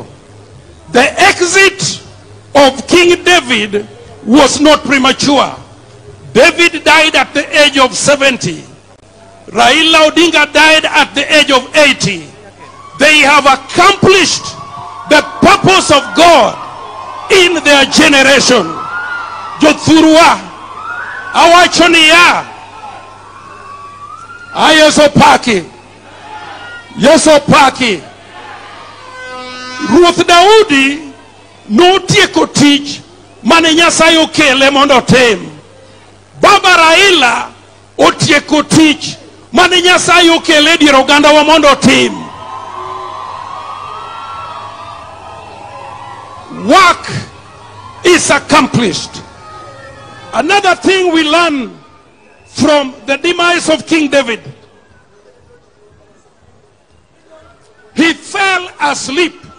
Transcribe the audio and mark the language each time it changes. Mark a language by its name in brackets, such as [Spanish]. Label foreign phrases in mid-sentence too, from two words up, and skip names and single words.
[English] The exit of King David was not premature. David died at the age of 70. Raila Odinga died at the age of 80. They have accomplished the purpose of God in their generation. [Luo (Kenya and Tanzania)] Jothurwa, Awachonia, Ayesopaki, Yesopaki. Ruth Daudi no tieko tich mane Nyasaye okele mondo otim. Baba Raila otieko tich mane Nyasaye okele dier oganda wa mondo otim. [English] Work is accomplished. Another thing we learn from the demise of King David, he fell asleep.